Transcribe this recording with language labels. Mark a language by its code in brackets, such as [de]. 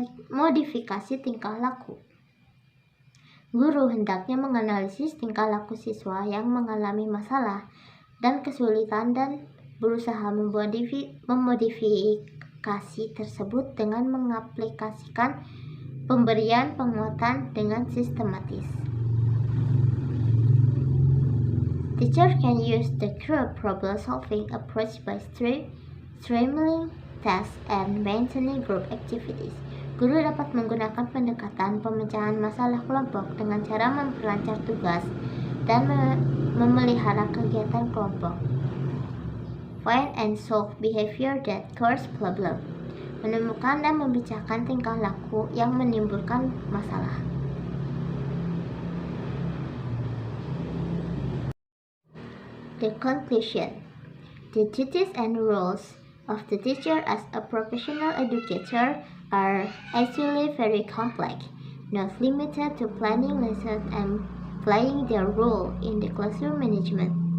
[id] Modifikasi tingkah laku. Guru hendaknya menganalisis tingkah laku siswa yang mengalami masalah dan kesulitan dan berusaha memodifikasi tersebut dengan mengaplikasikan pemberian penguatan dengan sistematis. [en] Teacher can use the group problem-solving approach by streamlining tasks and maintaining group activities. [id] Guru dapat menggunakan pendekatan pemecahan masalah kelompok dengan cara memperlancar tugas dan memelihara kegiatan kelompok. [en] Find and solve behavior that cause problem. [id] Menemukan dan membicarakan tingkah laku yang menimbulkan masalah. [en] The conclusion. The duties and roles of the teacher as a professional educator are actually very complex, not limited to planning lessons and playing their role in the classroom management.